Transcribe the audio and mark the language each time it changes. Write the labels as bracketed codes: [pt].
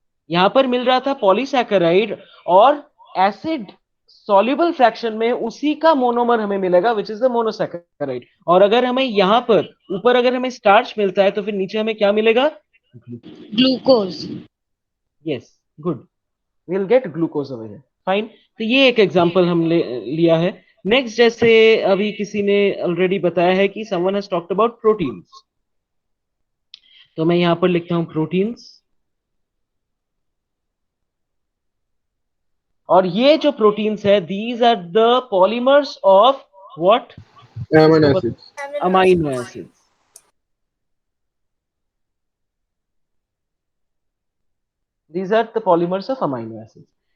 [hi] यहां पर मिल रहा था पॉलीसैकेराइड, और एसिड सॉल्युबल फ्रैक्शन में उसी का मोनोमर हमें मिलेगा, विच इज द मोनोसैकेराइड। और अगर हमें यहां पर ऊपर अगर हमें स्टार्च मिलता है, तो फिर नीचे हमें क्या मिलेगा? Glucose. [en] Yes, good, we'll get glucose over here, fine। [hi] तो ये एक एग्जांपल हम लिया है। नेक्स्ट, जैसे अभी किसी ने ऑलरेडी बताया है कि [en] someone has talked about proteins, [hi] तो मैं यहां पर लिखता हूं प्रोटीन्स। और ये जो प्रोटीन्स है, [en] these are the polymers of what? Amino [hi] इसको [en] Acids. amino amino acids. Acids. These are the polymers of amino acids.